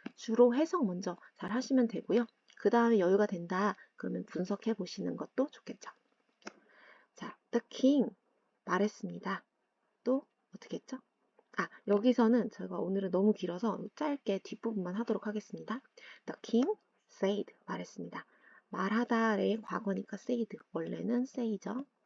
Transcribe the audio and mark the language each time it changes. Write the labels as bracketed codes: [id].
[ko] 주로 해석 먼저 잘 하시면 되고요. 그 다음에 여유가 된다. 그러면 분석해 보시는 것도 좋겠죠. 자, the king 말했습니다. 또 어떻게 했죠? 여기서는 제가 오늘은 너무 길어서 짧게 뒷부분만 하도록 하겠습니다. [en] The king said 말했습니다. [ko] 말하다의 과거니까 said 원래는 say죠.